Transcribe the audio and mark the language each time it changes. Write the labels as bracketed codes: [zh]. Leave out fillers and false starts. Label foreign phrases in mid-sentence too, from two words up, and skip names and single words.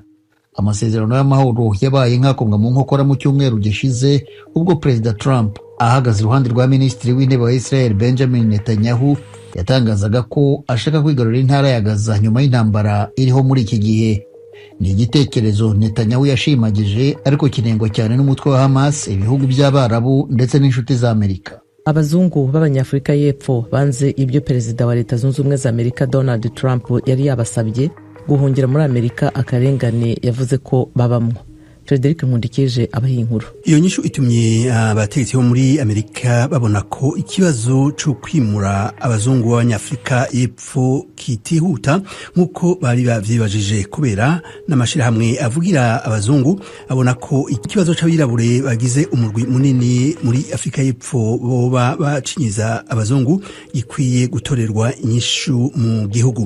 [rw] Amasezerano y'amahoro yabaye nk'akomwa mu nkokora mu cyumweru gishize ubwo Perezida Trump ahagaze iruhande rwa Minisitiri w'Intebe wa Israel Benjamin Netanyahu yatangazaga ko ashaka kwigarurira intara ya Gaza nyuma y'intambara iriho muri iki gihe. Ni igitekerezo Netanyahu yashimagije ariko kinengwa cyane n'umutwe wa Hamas, ibihugu by'Abarabu ndetse n'inshuti za Amerika. [rn] Abazungu b'Abanyafurika y'Epfo banze ibyo Perezida wa Leta Zunze Ubumwe za Amerika Donald Trump yari yabasabye guhungira muri Amerika akarengane yavuze ko babamwo. Frederic Nkundikije abaha inkuru. Iyo nyishu itumye abategetsi bo muri Amerika babona ko ikibazo cyo kwimura abazungu b'Abanyafrika y'Epfo kitihuta nk'uko bari bavyibajije, kubera n'amashirahamwe avugira abazungu abona ko ikibazo c'abirabure bagize umurwi munini muri Afrika y'Epfo boba bacinyiza abazungu gikwiye gutorerwa inyishu mu gihugu.